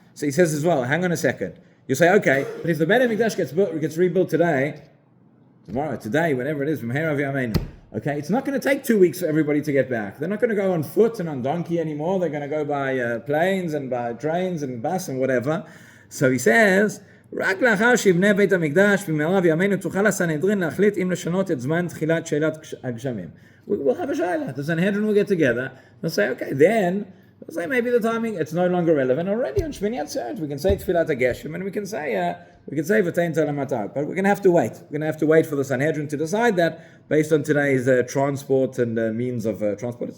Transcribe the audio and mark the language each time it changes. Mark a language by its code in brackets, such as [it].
[en] So he says as well, hang on a second. You say, okay, but if the Beit HaMikdash gets rebuilt today, tomorrow, today, whenever it is, from Herav Yameinu, okay, it's not going to take 2 weeks for everybody to get back. They're not going to go on foot and on donkey anymore. They're going to go by planes and by trains and bus and whatever. So he says, [he] רק לאחר שיבנה בית המקדש במהרה בימינו תוכל הסנהדרין להחליט אם לשנות את זמן תחילת שאלת הגשמים. [en] We'll have a shayla. The Sanhedrin will get together. They'll say, okay, then we'll say maybe the timing, it's no longer relevant. Already on Shmini Atzeret, we can say Tfilat HaGeshem, and we can say V'tein Tel HaMatar. But we're going to have to wait. We're going to have to wait for the Sanhedrin to decide that based on today's transport and means of transport.